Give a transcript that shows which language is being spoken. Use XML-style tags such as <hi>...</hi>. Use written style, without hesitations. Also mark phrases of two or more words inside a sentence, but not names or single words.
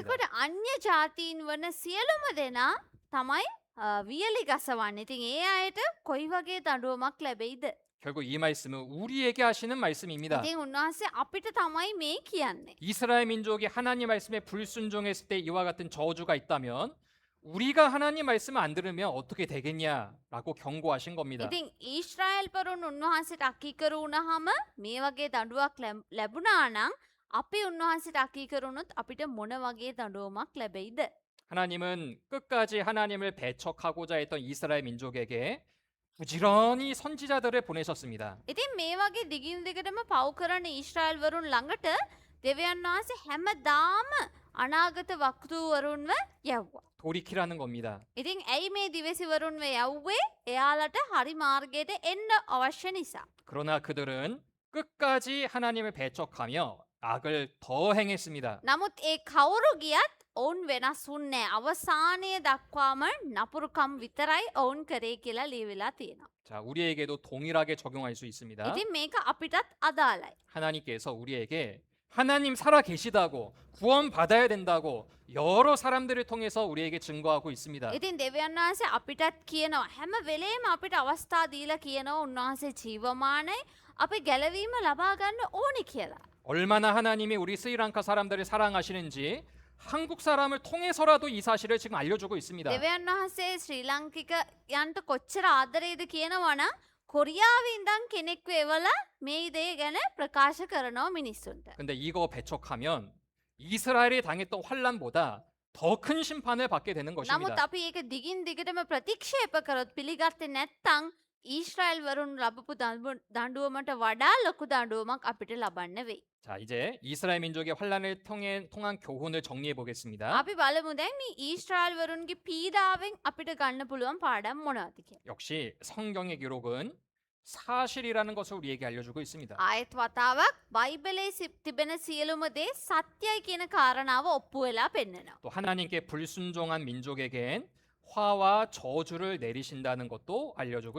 <si>එතකොට අන්‍ය ජාතීන් වන සියලුම දෙනා තමයි වියලි ගස වන්නේ. ඉතින් ඒ අයට කොයි වගේ දඬුවමක් ලැබෙයිද?</si> <ko>결국 이 말씀은 우리에게 하시는 말씀입니다.</ko> <si>ඉතින් උන්වහන්සේ අපිට තමයි මේ කියන්නේ.</si> <ko>이스라엘 민족이 하나님 말씀에 불순종했을 때 이와 같은 저주가 있다면 우리가 하나님 말씀을 안 들으면 어떻게 되겠냐라고 경고하신 겁니다.</ko> <si>ඉතින් ඊශ්‍රායල් පරුන් උන්වහන්සේට අකීකරු වුණාම මේ වගේ දඬුවමක් ලැබුණා නම් අපි උන්වහන්සේට අකීකරු වුණොත් අපිට මොන වගේ දඬුවමක් ලැබෙයිද?</si> <ko>하나님은 끝까지 하나님을 배척하고자 했던 이스라엘 민족에게 부지런히 선지자들을 보내셨습니다.</ko> <si>ඉතින් මේ වගේ දිගින් දිගටම පව් කරන ඊශ්‍රායල් වරුන් ළඟට දෙවියන් වහන්සේ හැමදාම අනාගත වක්තූවරුන්ව යවුවා.</si> <ko>돌이키라는 겁니다.</ko> <si>ඉතින් ඇයි මේ දිවසිවරුන්ව යව්වේ? එයාලට හරි මාර්ගයට එන්න අවශ්‍ය නිසා.</si> <ko>그러나 그들은 끝까지 하나님을 배척하며 악을 더 행했습니다.</ko> <si>නමුත් ඒ කවුරු ගියත් ඔවුන් වෙනස් වුන්නේ නැහැ. අවසානයේ දක්වාම නපුරුකම් විතරයි ඔවුන් කරේ කියලා ලියවිලා තියෙනවා.</si> <ko>자, 우리에게도 동일하게 적용할 수 있습니다.</ko> <si>ඉතින් මේක අපිටත් අදාළයි.</si> <ko>하나님께서 우리에게 하나님 살아 계시다고 구원 받아야 된다고 여러 사람들을 통해서 우리에게 증거하고 있습니다.</ko> <si>ඉතින් දෙවියන් වහන්සේ අපිටත් කියනවා හැම වෙලේම අපිට අවස්ථා දීලා කියනවා උන්වහන්සේ ජීවමානයි අපි ගැලවීම ලබා ගන්න ඕනි කියලා.</si> <ko>얼마나 하나님이 우리 스리랑카 사람들을 사랑하시는지 한국 사람을 통해서라도 이 사실을 지금 알려주고 있습니다.</ko> <si>දෙවියන් වහන්සේ ශ්‍රී ලාංකිකයන්ට කොච්චර ආදරේද කියනවා නම් කොරියාවේ ඉඳන් කෙනෙක්ව එවලා මේ දේ ගැන ප්‍රකාශ කරනවා මිනිස්සුන්ට.</si> <ko>근데 이거 배척하면 이스라엘이 당했던 환란보다 더 큰 심판을 받게 되는</ko> <si>නමුත්</si> <ko>것입니다.</ko> <si>අපි ඒක දිගින් දිගටම ප්‍රතික්ෂේප කරොත් පිළිගත්තේ නැත්නම් ඊශ්‍රායල් වරුන් ලබපු දඬුවමට වඩා ලොකු දඬුවමක් අපිට ලබන්න වෙයි.</si> <ko>자, 이제 이스라엘 민족의 환란을 통한 교훈을 정리해 보겠습니다.</ko> <si>අපි බලමු දැන් මේ ඊශ්‍රායල් වරුන්ගේ පීඩාවෙන් අපිට ගන්න පුළුවන් පාඩම් මොනවද කියලා.</si> <ko>역시 성경의 기록은 사실이라는 것을 우리에게 알려주고 있습니다.</ko> <si>ආයෙත් වතාවක් බයිබලයේ තිබෙන සියලුම දේ සත්‍යයි කියන කාරණාව ඔප්පු වෙලා පෙන්නනවා.</si> <ko>또 하나님께 불순종한 민족에겐 화와 저주를 내리신다는 것도 알려주고</ko>